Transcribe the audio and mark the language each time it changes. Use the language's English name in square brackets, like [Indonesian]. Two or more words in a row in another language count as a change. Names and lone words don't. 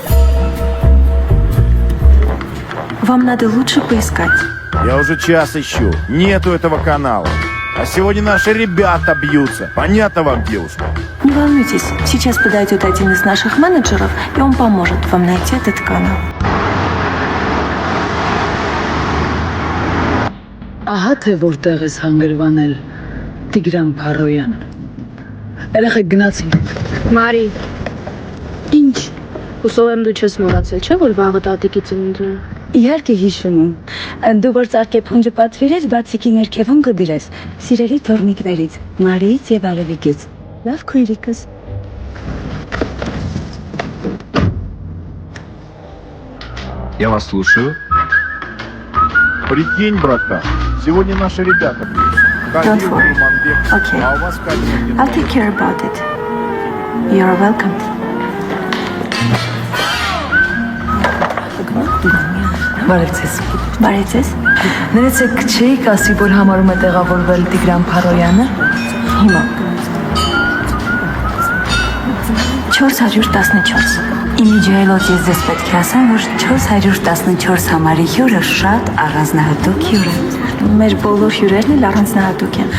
[Russian] Вам надо лучше поискать. Я уже час ищу. Нету этого канала. А сегодня наши ребята бьются. Понятно вам, девушка? Не волнуйтесь, сейчас подойдет один из наших менеджеров, и он поможет вам найти этот канал. [Armenian] Ահա թե որտեղ ես հանգրվանել Տիգրան Փարոյան։ Երեխեք գնացին։ Մարի, ինչ։ Հուսով եմ դու չես մոռացել, չէ՞ որ վաղը տատիկի ծնունդն է։ Իհարկե հիշում եմ։ Դու որ ծարկեփունջը պատվիրես, բացիկի ներքևում կդրես։ Սիրելի թորնիկներից, Մարիից եւ Արևիկից։ Լավ քույրիկս։ [Russian] Я вас слушаю. Прикинь, братан, сегодня наши ребята бьются. [English] Don't worry. Okay. [Russian] А у вас Катя. [English] I'll take care about it. You are welcome. [Armenian] Բարևձեզ։ Բարեցես։ Ներեցեք, չէիք ասի, որ համարում է տեղավորվել Տիգրան Փարոյանը։ Հիմա 414։ Իմիջիայլոց ես ձեզ պետք է ասեմ, որ 414 համարի հյուրը շատ առանձնահատուկ հյուր է։ Մեր բոլոր հյուրերն էլ առանձնահատուկ են։